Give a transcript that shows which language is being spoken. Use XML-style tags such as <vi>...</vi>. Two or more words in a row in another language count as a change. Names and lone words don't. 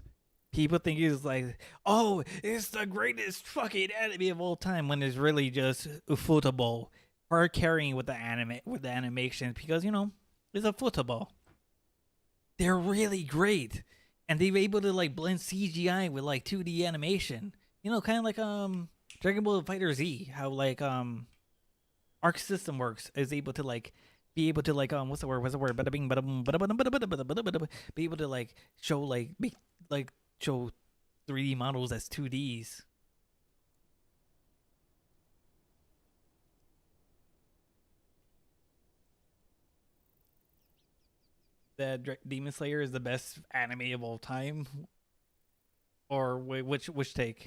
<en>People think it's like, oh, it's the greatest fucking anime of all time, when it's really just football, hard carrying with the animation, because it's a football. They're really great, and they're able to like blend CGI with like 2D animation. Kind of like Dragon Ball Fighter Z, how like Arc System Works is able to like be able to like what's the word? Bada bing, bada boom, bada bada bada bada bada bada bada. Be able to like show like make like show 3D models as 2Ds. That Demon Slayer is the best anime of all time, or wait, which take?</en>